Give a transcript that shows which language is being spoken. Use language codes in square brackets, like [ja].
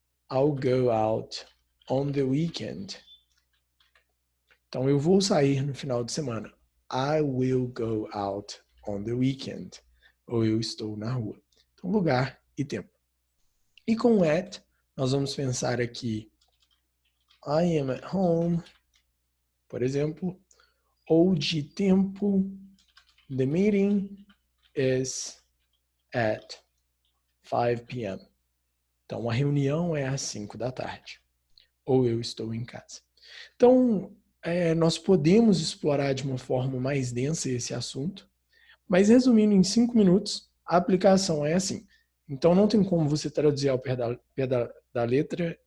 [en] I'll go out on the weekend. [pt] Então, eu vou sair no final de semana. [en] I will go out on the weekend. [pt] Ou eu estou na rua. Então, lugar e tempo. E com at, nós vamos pensar aqui [en] I am at home, [pt] por exemplo. Ou de tempo, [en] the meeting is at 5 p.m. [pt] Então, a reunião é às 5 da tarde. Ou eu estou em casa. Então, nós podemos explorar de uma forma mais densa esse assunto, mas resumindo em 5 minutos, a aplicação é assim. Então não tem como você traduzir ao pé da letra.